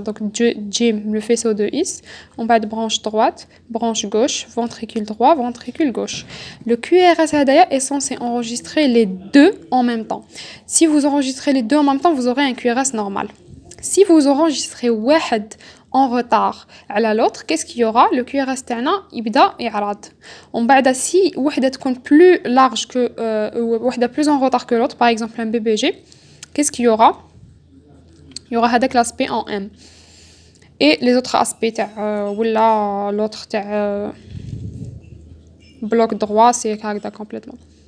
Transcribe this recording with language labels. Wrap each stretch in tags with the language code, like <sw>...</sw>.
<fr>Donc JIM, le faisceau de His, on va de branche droite, branche gauche, ventricule droit, ventricule gauche. Le QRS est censé enregistrer les deux en même temps. Si vous enregistrez les deux en même temps, vous aurez un QRS normal. Si vous enregistrez</fr> <ar>واحد</ar> <fr>en retard à l'autre, qu'est-ce qu'il y aura? Le QRS</fr> <ar>تاعنا يبدا يعرض.</ar> <fr>On</fr> <ar>بعد</ar> <fr>si</fr> <ar>وحده</ar> <fr>تكون plus large que</fr> <ar>وحده</ar> <fr>plus en retard que l'autre, par exemple un BBG, qu'est-ce qu'il y aura? Il y aura</fr> <ar>هذاك</ar> <fr>l'aspect en M. Et les autres aspects</fr> <ar>ولا</ar> <fr>l'autre</fr> <ar>تاع</ar> <fr>bloc droit c'est</fr> <ar>هكذا</ar> <fr>complètement.</fr>